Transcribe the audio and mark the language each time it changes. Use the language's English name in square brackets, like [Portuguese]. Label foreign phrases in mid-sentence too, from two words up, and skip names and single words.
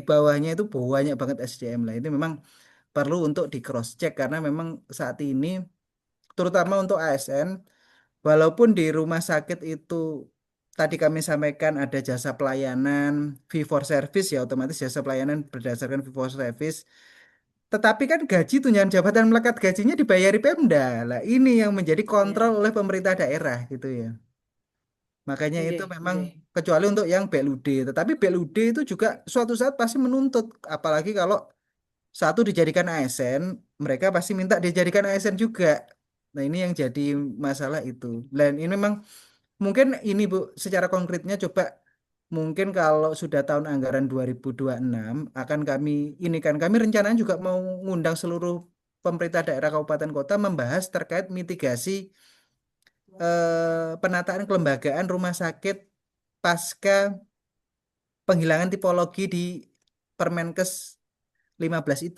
[Indonesian] bawahnya itu banyak banget SDM lah. Itu memang perlu untuk di [English] cross check [Indonesian] karena memang saat ini, terutama untuk ASN, walaupun di rumah sakit itu tadi kami sampaikan ada jasa pelayanan [English] fee for service [Indonesian] ya, otomatis jasa pelayanan berdasarkan [English] fee for service. [Indonesian] Tetapi kan gaji tunjangan jabatan melekat gajinya dibayari Pemda. Lah ini yang menjadi kontrol Ya. oleh pemerintah daerah gitu ya. Makanya itu Nggih, memang nggih. kecuali untuk yang BLUD. Tetapi BLUD itu juga suatu saat pasti menuntut. Apalagi kalau satu dijadikan ASN, mereka pasti minta dijadikan ASN juga. Nah ini yang jadi masalah itu. Dan ini memang mungkin ini Bu, secara konkretnya coba mungkin kalau sudah tahun anggaran 2026 akan ini kan kami rencananya juga mau ngundang seluruh pemerintah daerah kabupaten kota membahas terkait mitigasi penataan kelembagaan rumah sakit pasca penghilangan tipologi di Permenkes 15 itu.